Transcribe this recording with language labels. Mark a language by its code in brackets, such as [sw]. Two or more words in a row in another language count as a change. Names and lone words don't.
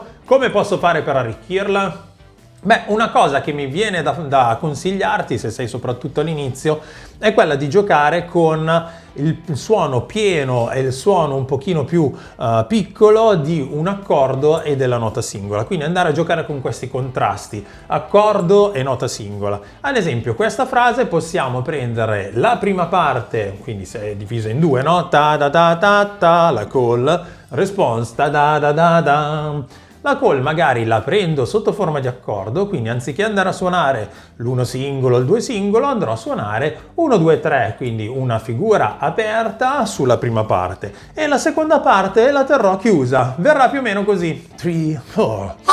[it] Come posso fare per arricchirla? Beh, una cosa che mi viene da consigliarti, se sei soprattutto all'inizio, è quella di giocare con il suono pieno e il suono un pochino più piccolo di un accordo e della nota singola. Quindi andare a giocare con questi contrasti, accordo e nota singola. Ad esempio, questa frase possiamo prendere la prima parte, quindi se è divisa in due, no? Ta da da ta ta, la call, response, ta da da da da. La call magari la prendo sotto forma di accordo, quindi anziché andare a suonare l'1 singolo, il 2 singolo, andrò a suonare 1, 2, 3, quindi una figura aperta sulla prima parte. E la seconda parte la terrò chiusa, verrà più o meno così. 3, 4.